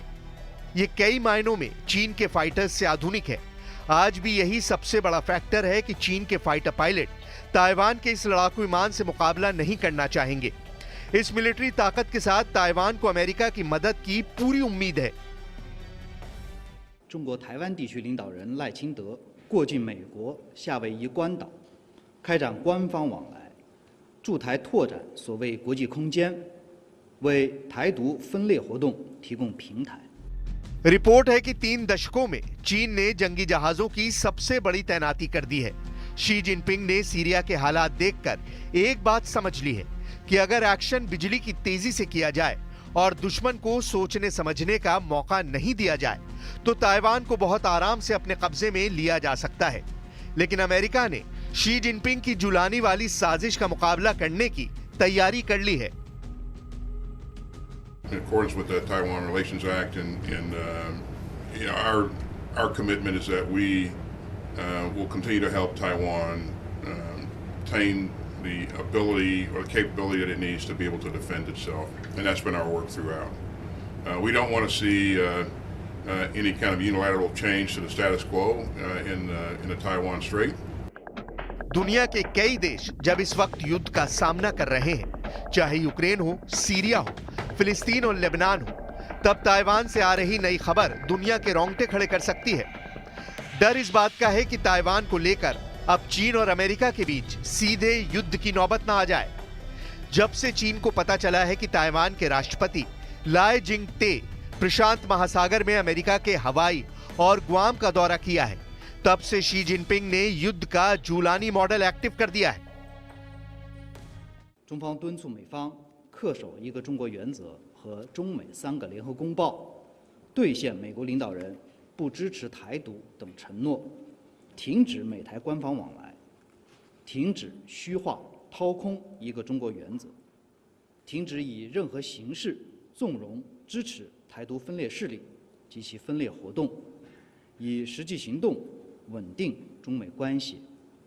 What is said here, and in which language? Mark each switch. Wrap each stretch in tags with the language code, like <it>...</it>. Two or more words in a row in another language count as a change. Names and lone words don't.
<hi>ये कई मायनों में चीन के फाइटर्स से आधुनिक है। आज भी यही सबसे बड़ा फैक्टर है कि चीन के</hi> <en>fighter pilot</en> <hi>ताइवान के इस लड़ाकू विमान से मुकाबला नहीं करना चाहेंगे। इस मिलिट्री ताकत के साथ ताइवान को अमेरिका की मदद की पूरी उम्मीद है।</hi> <zh>中国台湾地区领导人赖清德过境美国夏威夷关岛，开展官方往来，驻台拓展所谓国际空间，为台独分裂活动提供平台。</zh> <hi>रिपोर्ट है कि 3 दशकों में चीन ने जंगी जहाजों की सबसे बड़ी तैनाती कर दी है। शी जिनपिंग ने सीरिया के हालात देखकर एक बात समझ ली है कि अगर एक्शन बिजली की तेजी से किया जाए और दुश्मन को सोचने समझने का मौका नहीं दिया जाए, तो ताइवान को बहुत आराम से अपने कब्जे में लिया जा सकता है। लेकिन अमेरिका ने शी जिनपिंग की जुलानी वाली साजिश का मुकाबला करने की तैयारी कर ली है।</hi> <en>In accordance with the Taiwan Relations Act, and you know, our commitment is that we will continue to help Taiwan obtain the ability or the capability that it needs to be able to defend itself, and that's been our work throughout. We don't want to see any kind of unilateral change to the status quo in the Taiwan Strait.</en> <hi>दुनिया के कई देश जब इस वक्त युद्ध का सामना कर रहे हैं, चाहे यूक्रेन हो, सीरिया हो, फिलिस्तीन और लेबनान हो, तब ताइवान से आ रही नई खबर दुनिया के रोंगटे खड़े कर सकती है। डर इस बात का है कि ताइवान को लेकर अब चीन और अमेरिका के बीच सीधे युद्ध की नौबत ना आ जाए। जब से चीन को पता चला है कि ताइवान के राष्ट्रपति लाई जिंग-ते प्रशांत महासागर में अमेरिका के हवाई और ग्वाम का दौरा किया है, तब से शी जिनपिंग ने युद्ध का जूलानी</hi> <en>model active</en> <hi>कर दिया है।</hi> <zh>中方敦促美方恪守一个中国原则和中美3个联合公报，兑现美国领导人不支持台独等承诺，停止美台官方往来，停止虚化掏空一个中国原则，停止以任何形式纵容支持台独分裂势力及其分裂活动，以实际行动稳定中美关系</zh>